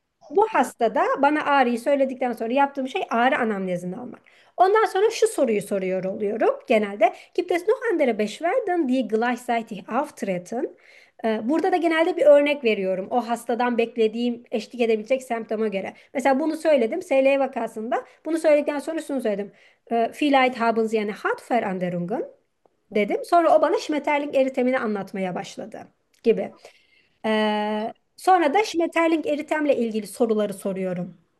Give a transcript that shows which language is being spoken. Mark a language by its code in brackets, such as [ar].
[tr] Bu hastada bana ağrıyı söyledikten sonra yaptığım şey ağrı anamnezini almak. Ondan sonra şu soruyu soruyor oluyorum genelde. [de] Gibt es noch andere Beschwerden, die gleichzeitig auftreten? [tr] Burada da genelde bir örnek veriyorum. O hastadan beklediğim eşlik edebilecek semptoma göre. Mesela bunu söyledim SLE vakasında. Bunu söyledikten sonra şunu söyledem. [de] Vielleicht haben Sie eine Hautveränderung [tr] dedim. Sonra o bana Schmetterling eritemini anlatmaya başladı gibi. Sonra da Schmetterling eritemle ilgili soruları soruyorum.